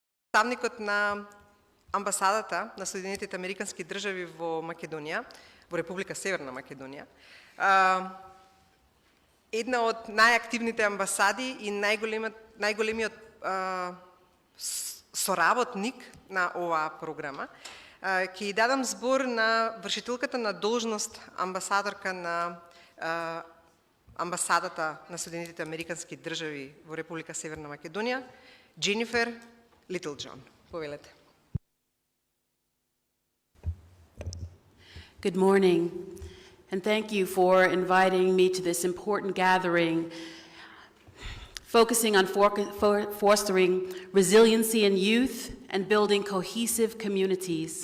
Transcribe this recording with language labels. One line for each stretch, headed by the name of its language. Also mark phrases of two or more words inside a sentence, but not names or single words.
Macedonian: Представникот на амбасадата на Соединетите Американски држави во Македонија, во Република Северна Македонија, една од најактивните амбасади и најголемиот соработник на оваа програма. Ќе дадам збор на вршителката на должност амбасадорка на амбасадата на Соединетите Американски држави во Република Северна Македонија, Дженифер Littlejohn. Повелете.
English: Good morning, and thank you for inviting me to this important gathering focusing on fostering resiliency in youth and building cohesive communities.